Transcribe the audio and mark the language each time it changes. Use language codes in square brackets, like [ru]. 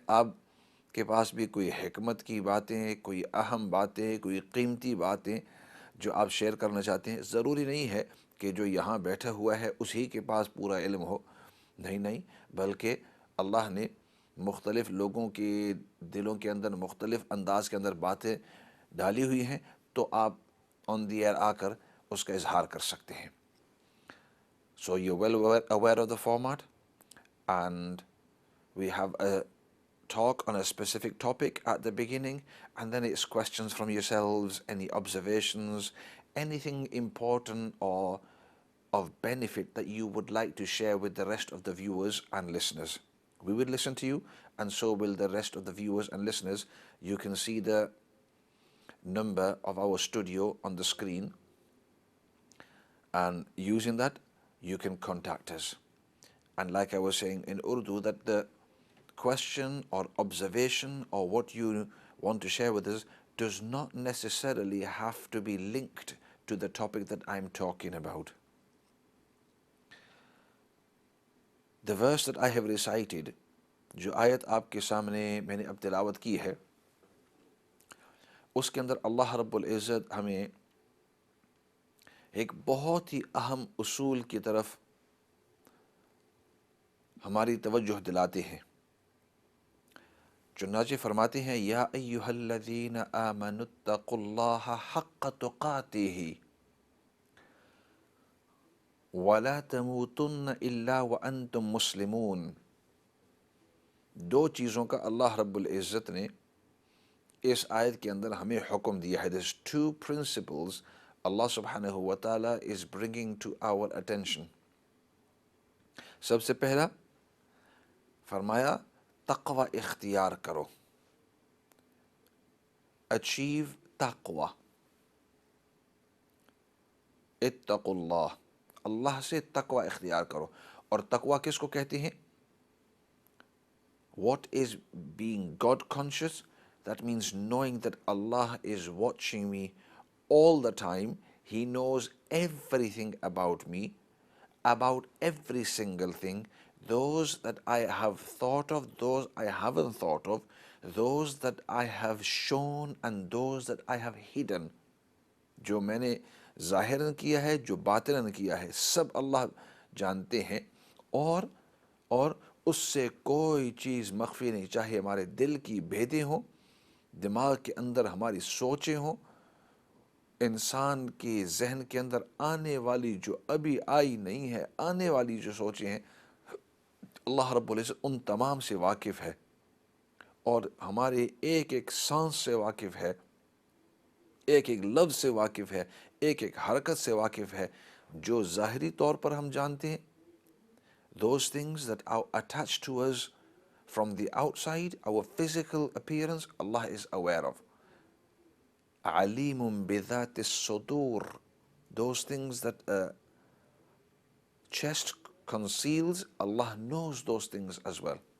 [ur] آپ کے پاس بھی کوئی حکمت کی باتیں، کوئی اہم باتیں، کوئی قیمتی باتیں جو آپ شیئر کرنا چاہتے ہیں، ضروری نہیں ہے کہ جو یہاں بیٹھا ہوا ہے اسی کے پاس پورا علم ہو. نہیں، بلکہ اللہ نے مختلف لوگوں کے دلوں کے اندر مختلف انداز کے اندر باتیں ڈالی ہوئی ہیں، تو آپ آن دی ایئر آ کر اس کا اظہار کر سکتے ہیں. [en] So you're well aware of the format, and we have a talk on a specific topic at the beginning, and then it's questions from yourselves, any observations, anything important or of benefit that you would like to share with the rest of the viewers and listeners. We will listen to you, and so will the rest of the viewers and listeners. You can see the number of our studio on the screen, and using that you can contact us. And like I was saying in Urdu, that the question or observation or what you want to share with us does not necessarily have to be linked to the topic that I'm talking about. The verse that I have recited, [ur] جو آیت آپ کے سامنے میں نے اب تلاوت کی ہے، اس کے اندر اللہ رب العزت ہمیں ایک بہت ہی اہم اصول کی طرف ہماری توجہ دلاتے ہیں. چنانچہ فرماتے ہیں، [ar] یا ایہا الذین آمنوا اتقوا اللہ حق تقاتہ ولا تموتن الا وانتم مسلمون. [ur] 2 چیزوں کا اللہ رب العزت نے اس آیت کے اندر ہمیں حکم دیا ہے. [en] There's 2 principles Allah subhanahu wa ta'ala is bringing to our attention. [ur] سب سے پہلا فرمایا تقوی اختیار کرو. [en] achieve تقوی. [ur] اتقوا اللہ، اللہ سے تقوی اختیار کرو. اور تقوی کس کو کہتے ہیں؟ [en] What is being God conscious? That means knowing that Allah is watching me all the time. He knows everything about me, about every single thing, those that I have thought of, those I haven't thought of, those that I have shown and those that I have hidden. [ur] جو میں نے ظاہراً کیا ہے، جو باطناً کیا ہے، سب اللہ جانتے ہیں، اور اس سے کوئی چیز مخفی نہیں، چاہے ہمارے دل کی بھیدیں ہوں، دماغ کے اندر ہماری سوچیں ہوں، انسان کے ذہن کے اندر آنے والی جو ابھی آئی نہیں ہے، آنے والی جو سوچیں ہیں، اللہ رب العزت ان تمام سے واقف ہے، اور ہمارے ایک ایک سانس سے واقف ہے، ایک ایک لفظ سے واقف ہے، ایک ایک حرکت سے واقف ہے. جو ظاہری طور پر ہم جانتے ہیں، [en] those things that are attached to us from the outside, our physical appearance, Allah is aware of. [ar] عَلِيمٌ بِذَاتِ الصُّدُورِ, [en] those things that chest conceals, Allah knows those things as well.